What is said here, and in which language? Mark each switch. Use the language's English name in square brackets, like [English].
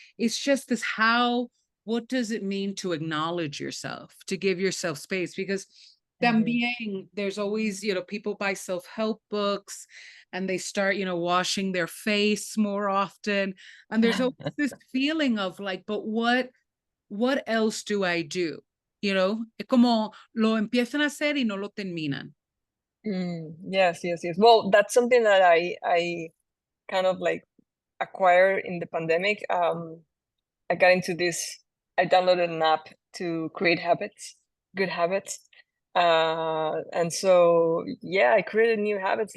[English] It's just this what does it mean to acknowledge yourself, to give yourself space? Because Hmm. también there's always, people buy self-help books and they start, washing their face more often. And there's always this feeling of like, but what else do I do? [Spanish] Es como lo empiezan a hacer y no lo terminan. [English] Yes, yes, yes. Well, that's something that I kind of like acquired in the pandemic. I got into this. I downloaded an app to create habits, good habits. And so, yeah, I created new habits.